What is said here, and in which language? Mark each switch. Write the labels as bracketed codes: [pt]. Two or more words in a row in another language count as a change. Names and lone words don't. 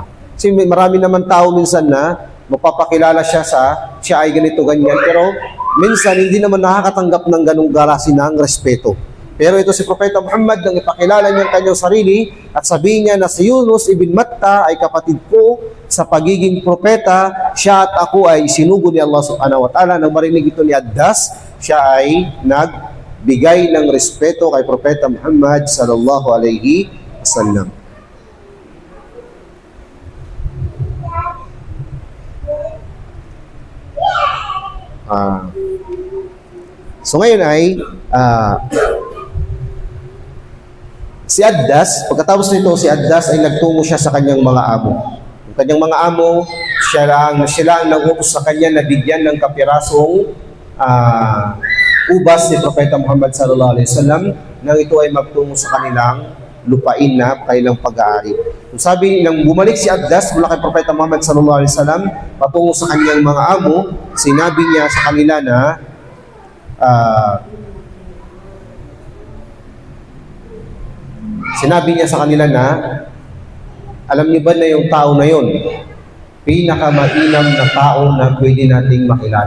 [tl] Kasi marami naman tao minsan na magpapakilala siya ay ganito, ganyan, pero minsan hindi naman nakakatanggap ng ganung klase ng respeto. Pero ito si Propeta Muhammad, nang ipakilala niya ang kanyang sarili at sabihin niya na si Yunus ibn Matta ay kapatid ko sa pagiging propeta, siya at ako ay sinugo ni Allah [ar] subhanahu wa ta'ala. [tl] Nang marinig ito ni Addas, siya ay nagbigay ng respeto kay Propeta Muhammad [ar] sallallahu alaihi wasallam. [tl] So ngayon ay si Addas, pagkatapos nito si Addas ay nagtungo siya sa kanyang mga amo. Ang kanyang mga amo, siya lang nag-utos sa kanya na bigyan ng kapirasong ubas ni Propeta Muhammad [ar] sallallahu alaihi wasallam [tl] nang ito ay magtungo sa kanilang lupain na kanilang pag-aari. Sabi nang bumalik si Addas mula kay Propeta Muhammad [ar] sallallahu alaihi wasallam [tl] patungo sa kanyang mga amo, sinabi niya sa kanila na alam niyo ba na yung tao na yon, pinakamainam na tao na pwede nating makilala.